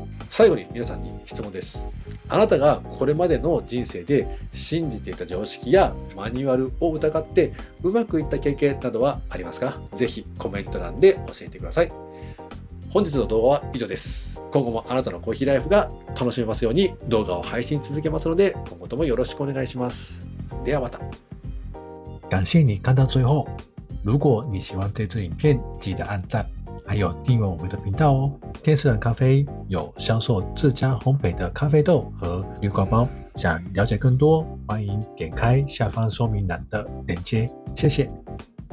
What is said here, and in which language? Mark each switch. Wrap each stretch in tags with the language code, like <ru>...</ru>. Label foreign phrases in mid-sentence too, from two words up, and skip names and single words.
<ja>最後に皆さんに質問です。あなたがこれまでの人生で信じていた常識やマニュアルを疑ってうまくいった経験などはありますか？ぜひコメント欄で教えてください。本日の動画は以上です。今後もあなたのコーヒーライフが楽しめますように動画を配信続けますので、今後ともよろしくお願いします。ではまた。</ja> <zh>感謝你看到最後。如果你喜歡這支影片，記得按讚，還有訂閱我們的頻道哦。天使藍咖啡有銷售自家烘焙的咖啡豆和濾掛包，想了解更多，歡迎點開下方說明欄的鏈接。謝謝。</zh>